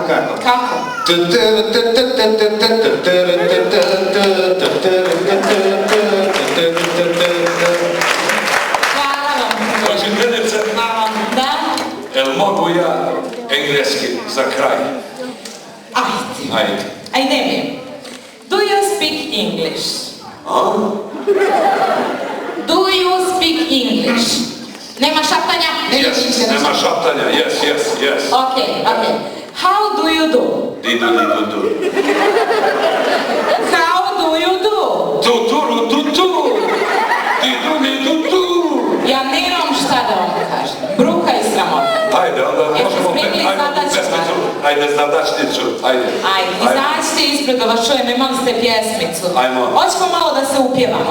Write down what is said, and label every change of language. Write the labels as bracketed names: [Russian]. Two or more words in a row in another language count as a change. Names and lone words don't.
[Bosnian] Kako? Hvala vam. Učiteljice, Da? jel mogu ja engleski za kraj? Ajde. Ajde mi. [English] Do you speak English? Do you speak English? [Bosnian] Nema šaptanja? Yes, nema šaptanja, [English] yes. Okay. How do you do? Didu. How do you do? Tu. Didu. [Bosnian] Ja nemam šta da vam kažem. Bruka i sramota. Ajde, onda možemo... Jeste spremili zadačnicu? Ajde, zadačnicu. Ću, ajde. Ajde, izađite ispred da vas čujem, imali ste pjesmicu. Ajmo. Hoćemo malo da se upjevamo.